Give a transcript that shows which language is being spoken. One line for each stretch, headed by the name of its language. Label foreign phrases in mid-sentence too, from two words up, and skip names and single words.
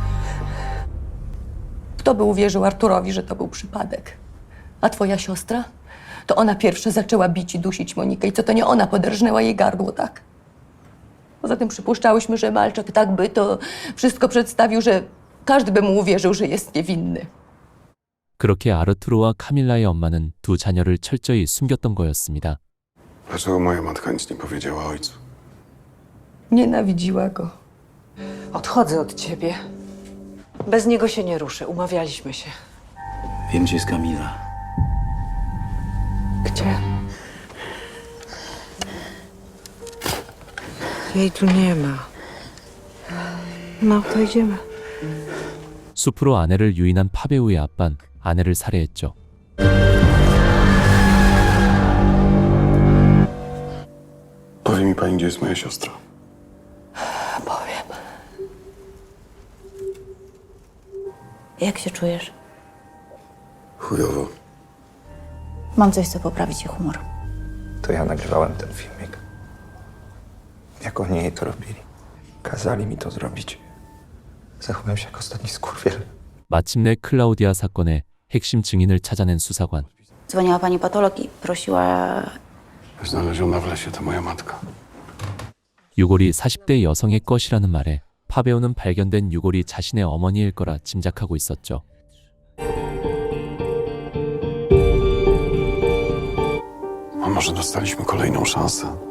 Polish: Kto by uwierzył Arturowi, że to był przypadek? A twoja siostra? To ona pierwsza zaczęła bić i dusić Monikę i co to nie ona poderżnęła jej gardło, tak? Poza tym przypuszczałyśmy, że Malczak tak by to wszystko przedstawił, że każdy by mu uwierzył, że jest niewinny.
Korean: 그렇게 아르투르와 카밀라의 엄마는 두 자녀를 철저히 숨겼던 거였습니다.
Polish: Dlaczego moja matka nic nie powiedziała ojcu? Nienawidziła go. Odchodzę od ciebie. Bez niego się nie ruszę. Umawialiśmy się. Wiem, gdzie jest Kamila. Gdzie? Jej tu nie ma. No, to idziemy.
Korean: 숲으로 아내를 유인한 파배우의 아빤 아내를 살해했죠.
Polish: Powie mi pani, gdzie jest moja siostra. Powiem. Jak się czujesz? Chujowo. Mam coś, co poprawi ci humor. To ja nagrywałem ten filmik. Jak oni jej to robili. Kazali mi to zrobić. Zachowałem się jak ostatni skurwiel.
Korean: 마침내 클라우디아 사건의 핵심 증인을 찾아낸 수사관.
Polish: Dzwoniła pani patolog i prosiła... Znaleziona w lesie to moja matka.
Korean: 유골이 40대 여성의 것이라는 말에 파배우는 발견된 유골이 자신의 어머니일 거라 짐작하고 있었죠.
Polish: A może dostaliśmy kolejną szansę?